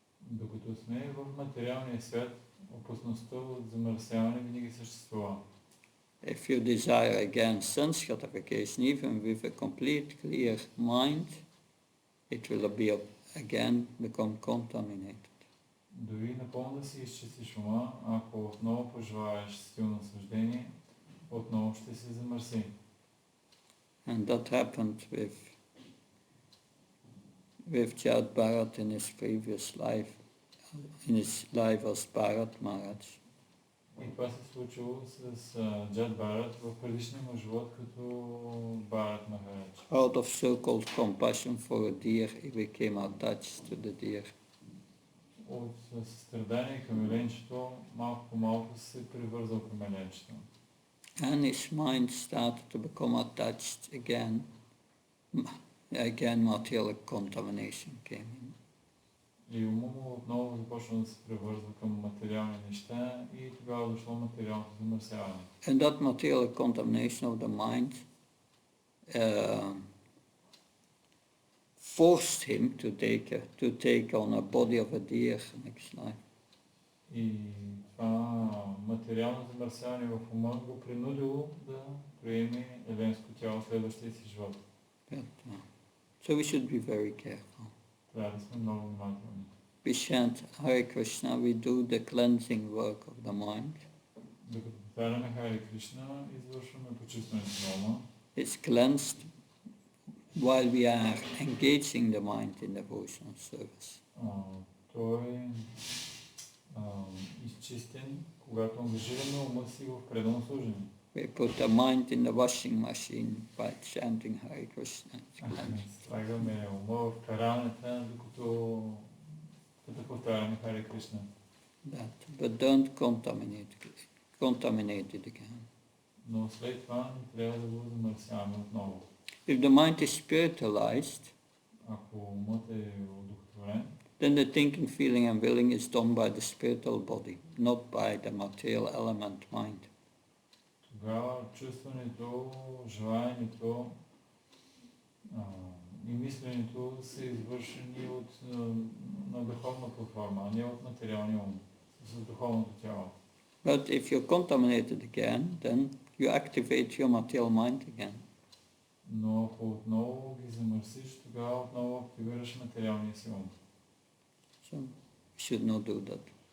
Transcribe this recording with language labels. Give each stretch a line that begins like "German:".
Bulgarian: Докато сме в материалния свят, опасността от замърсяване винаги съществува.
English: If you desire again sense gratification, even with a complete clear mind, it will again become contaminated.
Bulgarian: Дори напълно да си изчистиш ума, ако отново пожелаеш силно наслаждение, отново ще се замърси.
English: And that happened with Jad Bharat in his previous life, in his life as Bharat Maharaj.
Bulgarian: И това се случило с Джад Бхарат в предишния му живот като Бхарат Махарадж.
English: Out of so-called compassion for a deer, he became attached to the deer.
Bulgarian: От състрадание към еленчето, малко по малко се привързал към еленчето.
English: And his mind started to become attached again. Again, material contamination came in.
Bulgarian: И ума му отново започна да се превързва към материални неща и тогава дошло материалното замърсяване.
English: And that material contamination of the mind forced him to take on a body of a deer next life.
Bulgarian: И това материално замърсяване в ума го принудило да приеме еленско тяло в следващия си живот.
English: So we should be very careful.
Bulgarian: Трябва да сме много внимателни.
English: We chant Hare Krishna, we do the cleansing work of the mind.
Bulgarian: Докато повтаряме Харе Кришна, извършваме почистването на ума.
English: It's cleansed while we are engaging the mind in devotional service.
Bulgarian: Той е изчистен, когато ангажираме ума си в пределно служение.
English: We put the mind in the washing machine by chanting Hare Krishna.
Bulgarian: Слагаме ума в пералнята, докато повтаряме Харе Кришна.
English: But don't contaminate it again.
Bulgarian: Но след това не трябва да го замърсяваме отново.
English: If the mind is spiritualized,
Bulgarian: Ако умът е одухотворен,
English: then the thinking, feeling and willing is done by the spiritual body, not by the material element mind.
Bulgarian: тогава чувстването, желанието и мисленето са извършени на духовната форма, а не от материалния ум, с духовното тяло.
English: But if you're contaminated again, then you activate your material mind again.
Bulgarian: Но ако отново ги замърсиш, тогава отново активираш материалния си ум.
English: So you should not do that.